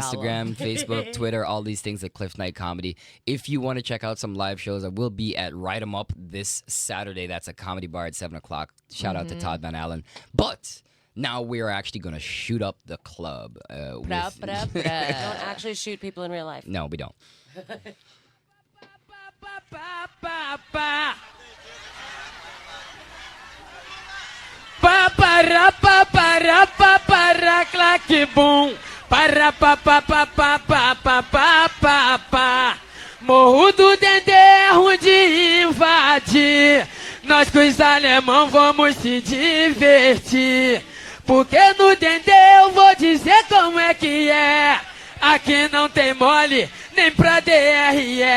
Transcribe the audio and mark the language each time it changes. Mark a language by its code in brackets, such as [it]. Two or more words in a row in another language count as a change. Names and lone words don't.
[en] Instagram, Facebook, Twitter, all these things at Cliff Night Comedy. If you want to check out some live shows, I will be at Write 'em Up this Saturday. That's a comedy bar at 7 o'clock. Shout out to Todd Van Allen. But Now we're actually gonna shoot up the club. Pra, With... pra, pra. Don't actually shoot people in real life. No, we don't. Para pa para pa para claque bum. Para pa pa pa pa pa pa pa pa pa. [pt] Morro do Dendê é ruim de invadir. Nós com os alemão vamos se divertir. Porque no Dendê eu vou dizer como é que é. Aqui não tem mole, nem pra DRE.